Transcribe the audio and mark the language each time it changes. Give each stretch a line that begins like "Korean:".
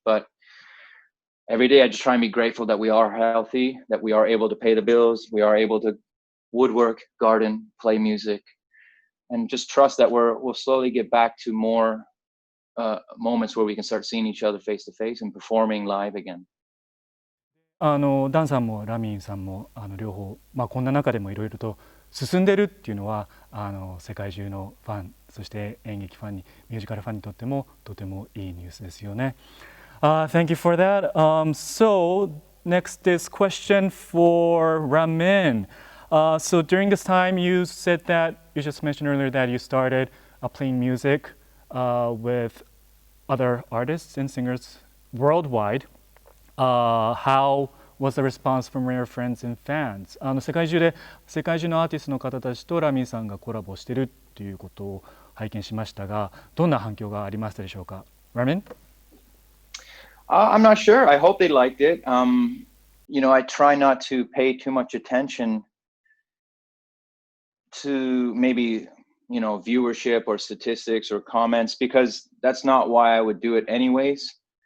English: But every day I just try and be grateful that we are healthy, that we are able to pay the bills, we are able to woodwork, garden, play music, and just trust that we'll slowly get back to more moments where we can start seeing each other face to face and performing live again.
Japanese: ダンさんもラミンさんも両方、こんな中でもいろいろと進んでるっていうのは世界中のファン、そして演劇ファンに、ミュージカルファンにとってもとてもいいニュースですよね。
English: Thank you for that. So next is question for Ramin. So during this time, you said that you just mentioned earlier that you started playing music with other artists and singers worldwide. How was the response from your friends and fans?
Japanese: 世界中のアーティストの方たちとラミンさんがコラボしてるっていうことを拝見しましたが、どんな反響がありましたでしょうか。
English: Ramin? I'm not sure. I hope they liked it. I try not to pay too much attention to maybe, viewership or statistics or comments, because that's not why I would do it anyways.